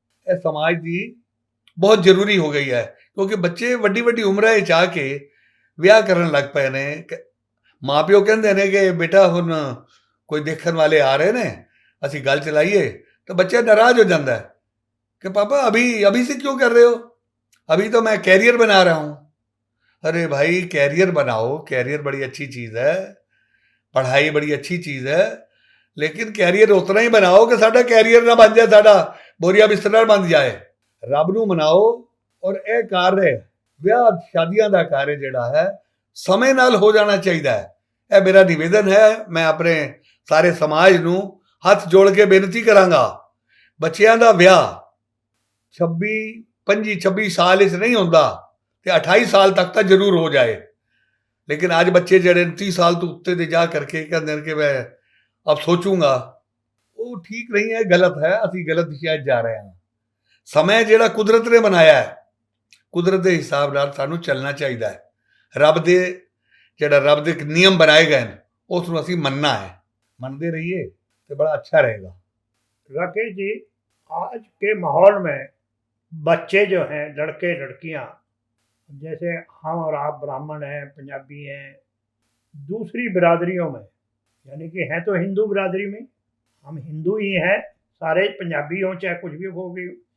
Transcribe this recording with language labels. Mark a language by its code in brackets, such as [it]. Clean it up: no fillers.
[pa] ਇਹ ਸਮਾਜ ਦੀ ਬਹੁਤ ਜ਼ਰੂਰੀ ਹੋ ਗਈ ਹੈ, ਕਿਉਂਕਿ ਬੱਚੇ ਵੱਡੀ ਵੱਡੀ ਉਮਰਾਂ ਵਿੱਚ ਆ ਕੇ ਵਿਆਹ ਕਰਨ ਲੱਗ ਪਏ ਨੇ। ਮਾਂ-ਪਿਓ ਕਹਿੰਦੇ ਨੇ ਕਿ ਬੇਟਾ ਹੁਣ ਕੋਈ ਦੇਖਣ ਵਾਲੇ ਆ ਰਹੇ ਨੇ, ਅਸੀਂ ਗੱਲ ਚਲਾਈਏ, ਤਾਂ ਬੱਚਾ ਨਾਰਾਜ਼ ਹੋ ਜਾਂਦਾ है [hi] कि पापा अभी से क्यों कर रहे हो, अभी तो मैं कैरियर बना रहा हूँ। अरे भाई, कैरियर बनाओ, कैरियर बड़ी अच्छी चीज़ है, पढ़ाई बड़ी अच्छी चीज़ है, लेकिन कैरियर उतना ही बनाओ कि साडा कैरियर ना बन जाए, साडा बोरिया बिस्तर बन जाए। [pa] रब नूं मनाओ, [hi] और यह कार्य [pa] ਵਿਆਹ ਸ਼ਾਦੀਆਂ ਦਾ ਕਾਰਜ ਜਿਹੜਾ ਹੈ ਸਮੇਂ ਨਾਲ ਹੋ ਜਾਣਾ ਚਾਹੀਦਾ ਹੈ। ਇਹ ਮੇਰਾ ਨਿਵੇਦਨ ਹੈ। ਮੈਂ ਆਪਣੇ ਸਾਰੇ ਸਮਾਜ ਨੂੰ ਹੱਥ ਜੋੜ ਕੇ ਬੇਨਤੀ ਕਰਾਂਗਾ, ਬੱਚਿਆਂ ਦਾ ਵਿਆਹ 25 ਸਾਲ ਵਿੱਚ ਨਹੀਂ ਹੁੰਦਾ ਤੇ 28 ਸਾਲ ਤੱਕ ਤਾਂ ਜ਼ਰੂਰ ਹੋ ਜਾਏ। ਲੇਕਿਨ ਅੱਜ ਬੱਚੇ ਜਿਹੜੇ 30 ਸਾਲ ਤੋਂ ਉੱਤੇ ਦੇ ਜਾ ਕਰਕੇ ਕਹਿੰਦੇ ਨੇ ਕਿ ਮੈਂ ਅਬ ਸੋਚੂੰਗਾ, ਉਹ ਠੀਕ ਨਹੀਂ ਹੈ, ਗਲਤ ਹੈ। ਅਸੀਂ ਗਲਤ ਦਿਸ਼ਾ 'ਚ ਜਾ ਰਹੇ ਹਾਂ। ਸਮਾਂ ਜਿਹੜਾ ਕੁਦਰਤ ਨੇ ਬਣਾਇਆ ਹੈ, ਕੁਦਰਤ ਦੇ ਹਿਸਾਬ ਨਾਲ ਸਾਨੂੰ ਚੱਲਣਾ ਚਾਹੀਦਾ ਹੈ। ਰੱਬ ਦੇ ਨਿਯਮ ਬਣਾਏ ਗਏ ਨੇ, ਉਸ ਨੂੰ ਅਸੀਂ ਮੰਨਣਾ ਹੈ। ਮੰਨਦੇ [hi] रहिए तो बड़ा अच्छा रहेगा। राकेश जी, आज के माहौल में बच्चे जो हैं, लड़के लड़कियां, जैसे हम और आप ब्राह्मण हैं, पंजाबी हैं, दूसरी बिरादरियों में, यानी कि हैं तो हिंदू बिरादरी में, हम हिंदू ही हैं, सारे पंजाबी हों चाहे कुछ भी हो गई।